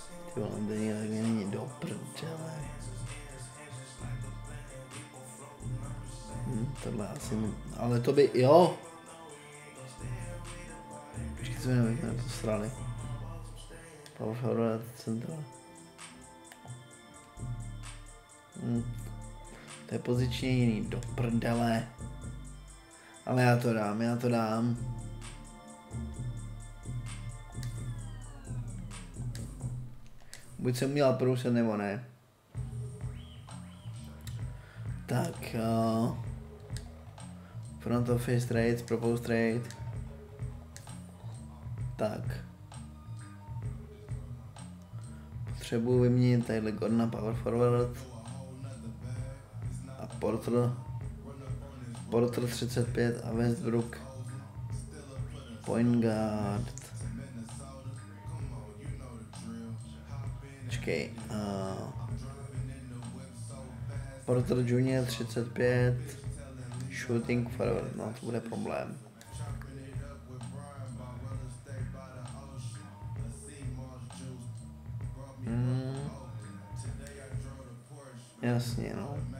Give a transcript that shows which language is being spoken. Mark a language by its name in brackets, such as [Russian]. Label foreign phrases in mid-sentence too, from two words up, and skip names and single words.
[Czech] Ty vole, Daniel není do prdele. Tohle asi, ale to by, jo. Počkej, co mi to srali. [English] Power forward, [Czech] centra. To je pozičně jiný, do prdele. Ale já to dám. Buď jsem udělal průse, nebo ne. Tak, [English] front office trades, proposed trade. [Czech] Tak. Potřebuji vyměnit tadyhle Gordona [English] power forward. [Czech] A Porter 35 a Westbrook [English] point guard. [Czech] Počkej. Porter Junior 35. [English] Shooting forward, [Czech] no to bude problém. Jasně, no.